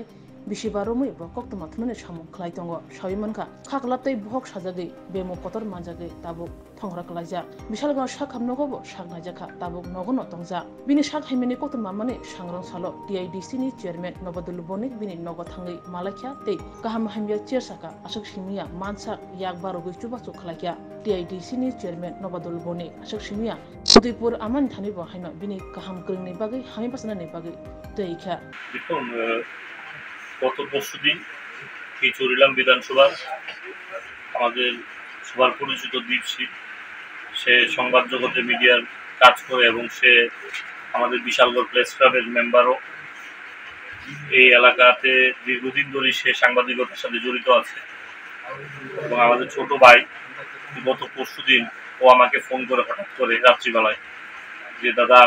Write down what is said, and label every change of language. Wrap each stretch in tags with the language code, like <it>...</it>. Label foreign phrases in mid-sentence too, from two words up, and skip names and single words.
<trp>bishibaromui bo koktuma thunai samung khlai tongo shawimanka khaklaptai bohok sajage bemok kotor manjage tabuk thongrok laija bisalga shakhamnogo bo shagnajaka tabuk nogono tongja bini shak haimeni koktuma mane sangrang salo TIDC ni chairman Nobadul Bonik bini nogo thangai malakya te kaham hamya chersaka ashok simia mansa yakbaro chubachu khlakya TIDC ni chairman Nobadul Bonik ashok simia Udaipur aman thani bo haino bini kaham kringni bagai hami pasana ni bagai teikha</trp> <bn>দেখুন গত পরশুদিন এই চরিলাম বিধানসভা আমাদের সবার পরিচিত দীপশিল সে সংবাদ জগতে মিডিয়ার কাজ করে এবং সে আমাদের বিশালগড় প্রেস ক্লাবের মেম্বারও এই এলাকাতে দীর্ঘদিন ধরে সে সাংবাদিকতার সাথে জড়িত আছে এবং আমাদের ছোট ভাই গত পরশুদিন ও আমাকে ফোন করে হঠাৎ করে রাত্রিবেলায় যে দাদা আমি</bn>